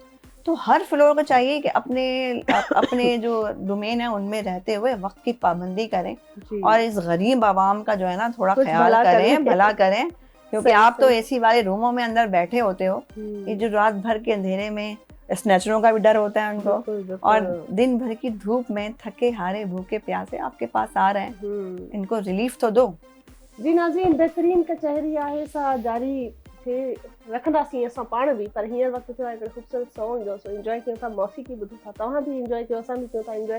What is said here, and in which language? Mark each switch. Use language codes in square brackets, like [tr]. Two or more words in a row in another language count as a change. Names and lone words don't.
[ur] تو ہر فلور کو چاہیے کہ اپنے جو ڈومین ہے ان میں رہتے ہوئے وقت کی پابندی کریں، اور اس غریب عوام کا جو ہے نا تھوڑا خیال کریں، بھلا کریں، کیونکہ آپ تو اے سی والے روموں میں اندر بیٹھے ہوتے ہو، یہ جو رات بھر کے اندھیرے میں سنیچروں کا بھی ڈر ہوتا ہے ان کو، اور دن بھر کی دھوپ میں تھکے ہارے بھوکے پیاسے آپ کے پاس آ رہے ہیں، ان کو ریلیف تو دو. [sd] जी नाज़रीन, बेहतरीन कचहरी आहे सा जारी थे रखंदासीं असां पाण बि, पर हींअर वक़्तु थियो आहे हिकिड़े ख़ूबसूरत सॉन्ग जो सो इंजॉय कयूं था, मौसीकी ॿुधूं था, तव्हां भी इंजॉय कयो, असां भी कयूं था इंजॉय।